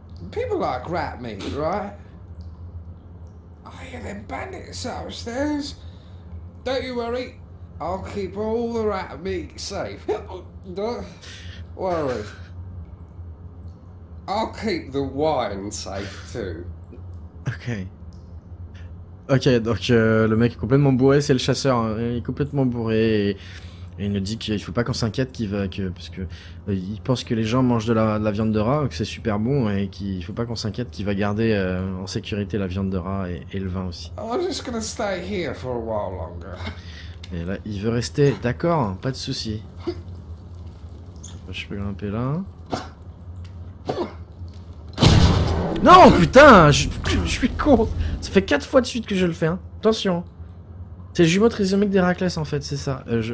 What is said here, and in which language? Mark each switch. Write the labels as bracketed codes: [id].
[en] People like rat meat, right? I hear them bandits upstairs. Don't you worry, I'll keep all the rat meat safe. Don't worry. I'll keep the wine safe too. Ok. [fr] Ok, donc le mec est complètement bourré, c'est le chasseur, hein, il est complètement bourré et il nous dit qu'il faut pas qu'on s'inquiète parce que il pense que les gens mangent de la viande de rat, que c'est super bon et qu'il faut pas qu'on s'inquiète qu'il va garder en sécurité la viande de rat et le vin aussi. I'm just gonna stay here for a while longer. Et là, il veut rester, d'accord, pas de souci. Je peux grimper là. Non, putain, je suis con. Ça fait 4 fois de suite que je le fais, hein. Attention. C'est le jumeau trisomique d'Héraclès en fait, c'est ça.